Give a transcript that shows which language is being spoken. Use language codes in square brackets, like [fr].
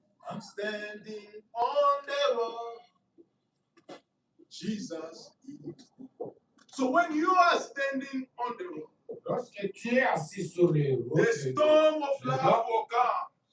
[en] I'm standing on the rock. Jesus is. So when you are standing on the rock, [fr] Lorsque tu es assis sur les rocs, [en] the storm of life will come.